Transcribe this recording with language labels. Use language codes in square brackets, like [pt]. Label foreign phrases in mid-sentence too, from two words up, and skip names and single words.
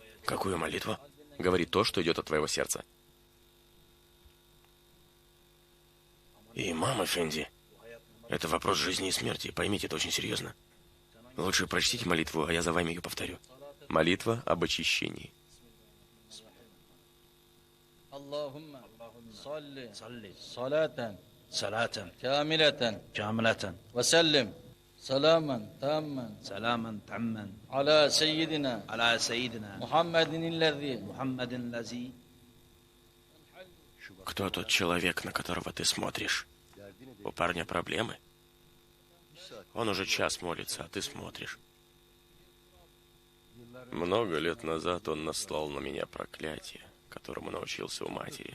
[ru] Какую молитву? Говори то, что идет от твоего сердца. Имам Эфенди, это вопрос жизни и смерти. Поймите, это очень серьезно. Лучше прочтите молитву, а я за вами ее повторю. Молитва об очищении. [ar] اللهم صل صلاة كاملة وسلم سلاما تاما على سيدنا محمد الذي. [ru] Кто тот человек, на которого ты смотришь? У парня проблемы? Он уже час молится, а ты смотришь. Много лет назад он наслал на меня проклятие, которому научился у матери.